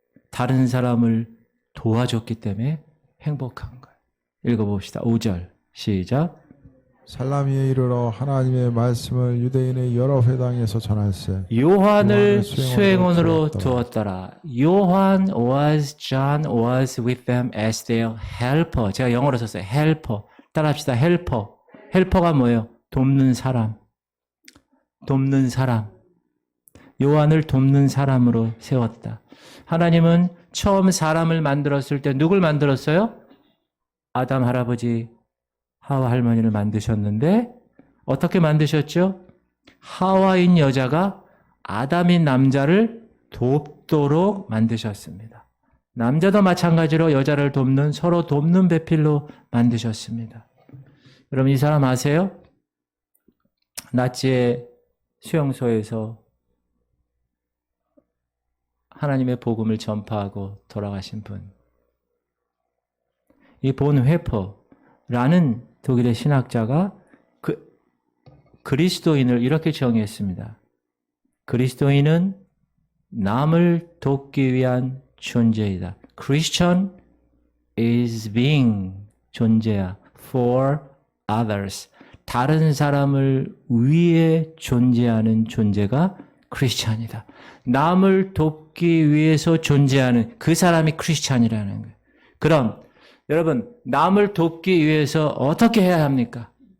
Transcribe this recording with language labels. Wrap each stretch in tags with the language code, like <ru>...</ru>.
<ko>다른 사람을 도와줬기 때문에 행복한 거예요. 읽어봅시다. 5절 시작. 살라미에 이르러 하나님의 말씀을 유대인의 여러 회당에서 전할세. 요한을 수행원으로 두었더라.</ko> <en>요한 John was with them as their helper.</en> <ko>제가 영어로 썼어요. helper. 따라합시다. helper. helper가 뭐예요? 돕는 사람. 돕는 사람. 요한을 돕는 사람으로 세웠다. 하나님은 처음 사람을 만들었을 때 누굴 만들었어요? 아담 할아버지, 하와 할머니를 만드셨는데 어떻게 만드셨죠? 하와인 여자가 아담인 남자를 돕도록 만드셨습니다. 남자도 마찬가지로 여자를 돕는, 서로 돕는 배필로 만드셨습니다. 여러분, 이 사람 아세요? 나치의 수용소에서 하나님의 복음을 전파하고 돌아가신 분. 이 본 회퍼라는 독일의 신학자가 그리스도인을 이렇게 정의했습니다. 그리스도인은 남을 돕기 위한 존재이다.</ko> <en>Christian is being</en> <ko>존재야.</ko> <en>For others.</en> <ko>다른 사람을 위해 존재하는 존재가 크리스찬이다. 남을 돕기 위해서 존재하는 그 사람이 크리스찬이라는 거예요. 그럼 여러분, 남을 돕기 위해서 어떻게 해야 합니까?</ko>